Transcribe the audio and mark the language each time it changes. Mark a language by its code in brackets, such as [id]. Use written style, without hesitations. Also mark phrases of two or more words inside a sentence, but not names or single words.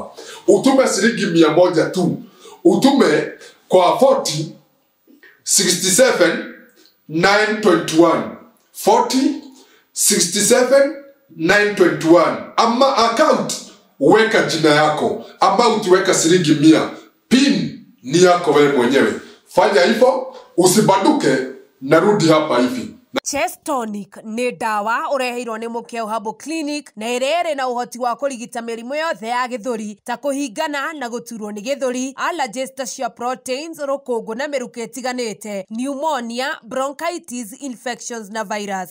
[sw] Utume shilingi 100 tu. Utume kwa 40 67 921 40 67 921. Ama account weka jina yako, ama utiweka shilingi 100. Pin ni yako wewe mwenyewe. Fanya hivyo, usibanduke, narudi hapa hivi. [en] Chest tonic [ki] nĩ ndawa ũreheirwo nĩ Mukeo Herbal Clinic na ĩrĩ na ũhoti wa kũrigita mĩrimũ yothe ya gĩthũri ta kũhingana na gũturwo nĩ gĩthũri, allergies ta cia proteins, rũkũngũ na mĩrukĩ ĩtiganĩte, [en] pneumonia, bronchitis, infections [ki] na virus.